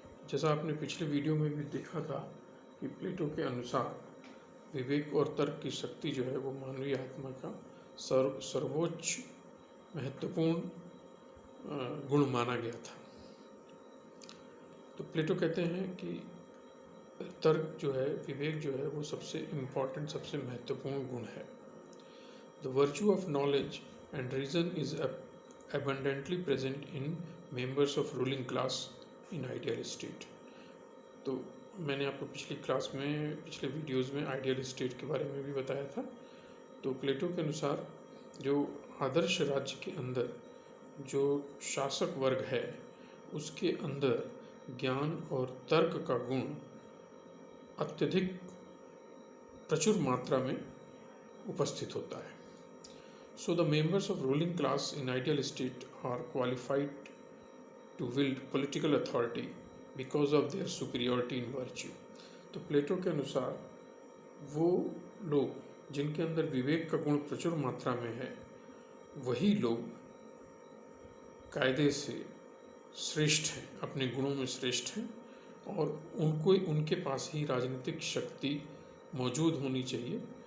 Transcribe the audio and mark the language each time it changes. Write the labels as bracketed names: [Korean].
[Hindi] जैसा आपने पिछले वीडियो में भी देखा था कि प्लेटो के अनुसार विवेक और तर्क की शक्ति जो है वो मानवीय आत्मा का सर्वोच्च महत्वपूर्ण गुण माना गया था। तो प्लेटो कहते हैं कि तर्क जो है, विवेक जो है, वो सबसे इम्पॉर्टेंट, सबसे महत्वपूर्ण गुण है। [English] The virtue of knowledge and reason is abundantly present in members of ruling class in ideal state। [Hindi] तो मैंने आपको पिछले वीडियोज़ में आइडियल स्टेट के बारे में भी बताया था। तो प्लेटो के अनुसार जो आदर्श राज्य के अंदर जो शासक वर्ग है उसके अंदर ज्ञान और तर्क का गुण अत्यधिक प्रचुर मात्रा में उपस्थित होता है। [English] So the members of ruling class in ideal state are qualified to wield political authority because of their superiority in virtue। [Hindi] तो प्लेटो के अनुसार वो लोग जिनके अंदर विवेक का गुण प्रचुर मात्रा में है, वही लोग कायदे से श्रेष्ठ हैं, अपने गुणों में श्रेष्ठ हैं, और उनके पास ही राजनीतिक शक्ति मौजूद होनी चाहिए।